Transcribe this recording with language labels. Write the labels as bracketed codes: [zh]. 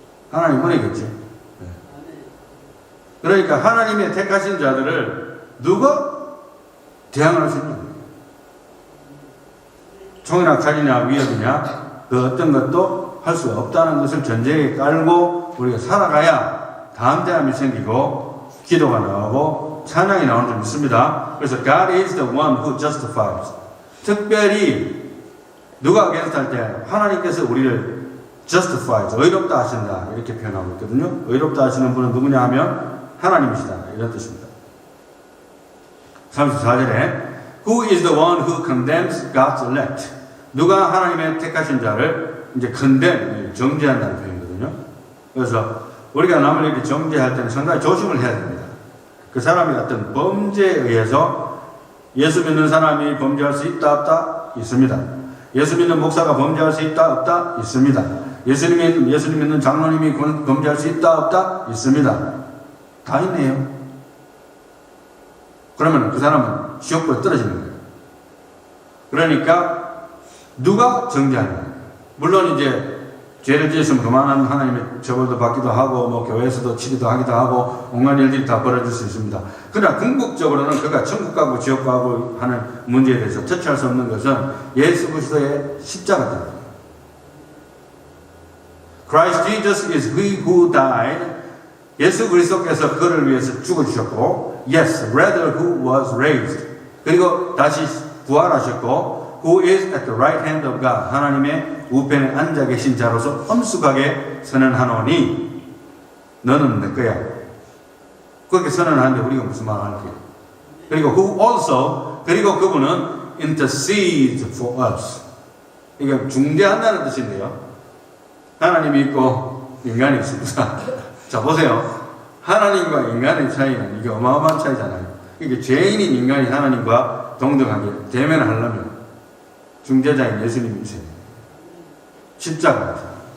[ko] 하나님 은혜겠지. 네. 그러니까 하나님의 택하신 자들을 누가 대항할 수 있는 거예요. 총이나 칼이나 위협이냐 그 어떤 것도 할 수 없다는 것을 전제에 깔고 우리가 살아가야 담대함이 생기고 기도가 나오고 찬양이 나오는 줄 믿습니다. [en] 그래서 God is the one who justifies. [ko] 특별히 누가 against 할 때 하나님께서 우리를 justifies, 의롭다 하신다 이렇게 표현하고 있거든요. 의롭다 하시는 분은 누구냐 하면 하나님이시다 이런 뜻입니다. [en] 34절에 Who is the one who condemns God's elect? [ko] 누가 하나님의 택하신 자를 이제 condemn, 정죄한다는 표현이거든요. 그래서 우리가 남을 이렇게 정죄할 때는 상당히 조심을 해야 됩니다. 그 사람이 어떤 범죄에 의해서 예수 믿는 사람이 범죄할 수 있다 없다? 있습니다. 예수 믿는 목사가 범죄할 수 있다 없다? 있습니다. 예수 믿는 장로님이 범죄할 수 있다 없다? 있습니다. 다 있네요. 그러면 그 사람은 지옥불에 떨어지는 거예요. 그러니까 누가 정죄하는 거예요. 물론 이제 죄를 지었으면 그만한 하나님의 처벌도 받기도 하고 뭐 교회에서도 치리도 하기도 하고 온갖 일들이 다 벌어질 수 있습니다. 그러나 궁극적으로는 그가 천국 가고 지옥 가고 하는 문제에 대해서 터치할 수 없는 것은 예수 그리스도의 십자가다. [en] Christ Jesus is he who died. [ko] 예수 그리스도께서 그를 위해서 죽어주셨고 [en] yes, rather who was raised. [ko] 그리고 다시 부활하셨고 [en] who is at the right hand of God. [ko] 하나님의 우편에 앉아 계신 자로서 엄숙하게 선언하노니 너는 내 거야. 그렇게 선언하는데 우리가 무슨 말을 할게요. [en] 그리고 who also [ko] 그리고 그분은 [en] intercedes for us. [ko] 이게 중재한다는 뜻인데요. 하나님이 있고 인간이 있습니다. 자 보세요. 하나님과 인간의 차이는 이게 어마어마한 차이잖아요. 이게 죄인인 인간이 하나님과 동등하게 대면을 하려면 중재자인 예수님이세요. 십자가입니다.